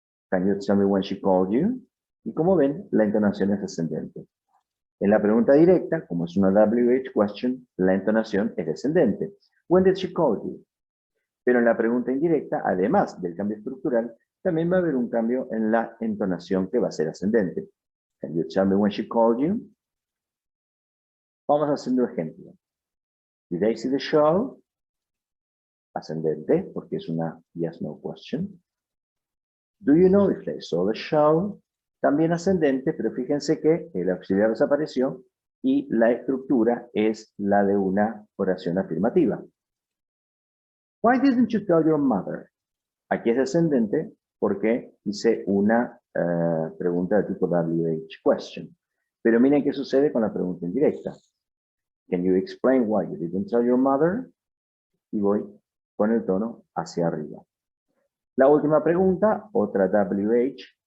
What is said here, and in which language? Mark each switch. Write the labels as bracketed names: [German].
[English] Can you tell me when she called you? [Spanish] Y como ven, la entonación es ascendente. En la pregunta directa, como es una WH question, la entonación es descendente. [English] When did she call you? [Spanish] Pero en la pregunta indirecta, además del cambio estructural, también va a haber un cambio en la entonación que va a ser ascendente. [English] Can you tell me when she called you? [Spanish] Vamos haciendo ejemplo. [English] Did they see the show? [Spanish] Ascendente, porque es una [English] yes-no question. Do you know if they saw the show? [Spanish] También ascendente, pero fíjense que el auxiliar desapareció y la estructura es la de una oración afirmativa. [English] Why didn't you tell your mother? [Spanish] Aquí es descendente porque hice una pregunta de tipo WH question. Pero miren qué sucede con la pregunta indirecta. [English] Can you explain why you didn't tell your mother? [Spanish] Y voy con el tono hacia arriba. La última pregunta, otra WH.